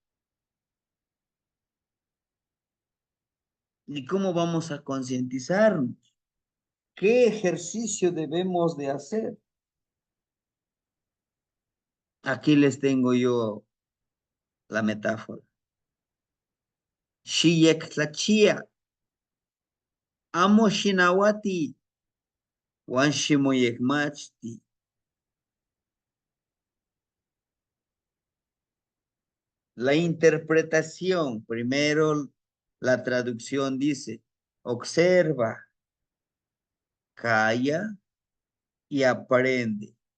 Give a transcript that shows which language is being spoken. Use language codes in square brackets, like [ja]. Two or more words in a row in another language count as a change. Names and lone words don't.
[es] ¿Y cómo vamos a concientizarnos? ¿Qué ejercicio debemos de hacer? Aquí les tengo yo la metáfora. [nah] Shiyek tlachia, amo shinawati, wanshimoyek machti. [es] La interpretación, primero la traducción dice, observa, calla y aprende.